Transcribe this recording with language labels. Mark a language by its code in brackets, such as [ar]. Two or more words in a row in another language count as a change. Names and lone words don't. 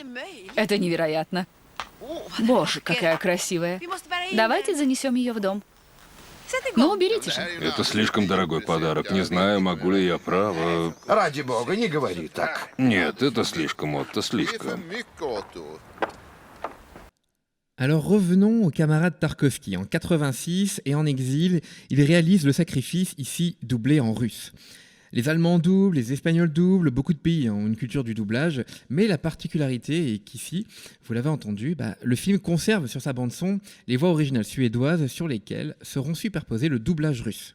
[ru] Это невероятно. Боже, какая красивая. Давайте занесем ее в дом. Ну, берите же. Это слишком дорогой подарок. Не знаю, могу ли я право. Ради бога, не говори так. Нет, это слишком, Отто, слишком. [fr] Alors revenons au camarade Tarkovsky. En 86 et en exil, il réalise Le Sacrifice, ici doublé en russe. Les Allemands doublent, les Espagnols doublent, beaucoup de pays ont une culture du doublage, mais la particularité est qu'ici, vous l'avez entendu, le film conserve sur sa bande-son les voix originales suédoises sur lesquelles seront superposés le doublage russe.